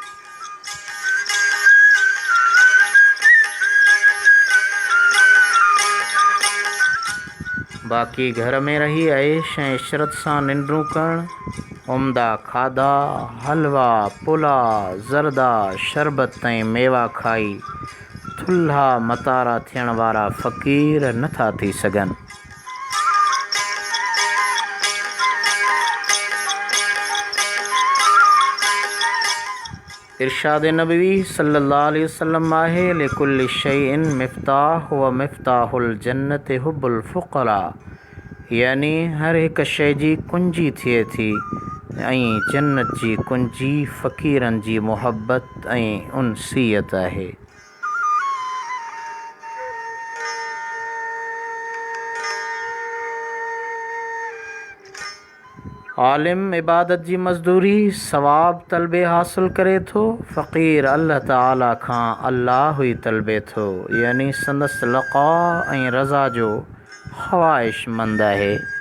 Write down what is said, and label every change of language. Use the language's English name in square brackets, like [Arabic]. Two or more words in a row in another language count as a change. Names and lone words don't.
[Sindhi] बाक़ी घर में रही ऐश ऐं इशरत सां निंड्रूं करण, उम्दा खाधा हलवा पुला ज़रदा शरबत ऐं मेवा खाई थुल्हा मतारा थियण वारा फ़क़ीर नथा थी सघनि। इरशाद नबवी [Arabic] صلى الله عليه وسلم [Sindhi] आहे, [Arabic] لكل شيء مفتاح ومفتاح الجنة حب الفقراء, [Sindhi] यानी हर हिक शइ जी कुंजी थिए थी ऐं जन्नत जी कुंजी फ़क़ीरनि जी मुहबत ऐं उनसीयत आहे। आलिम इबादत जी मज़दूरी सवाब तलबे हासिल करे थो, फ़क़ीर अल्लाह ताला खां अल्लाह ई तलबे थो, यानी संदसि लक़ा ऐं रज़ा जो ख़्वाहिशमंद आहे।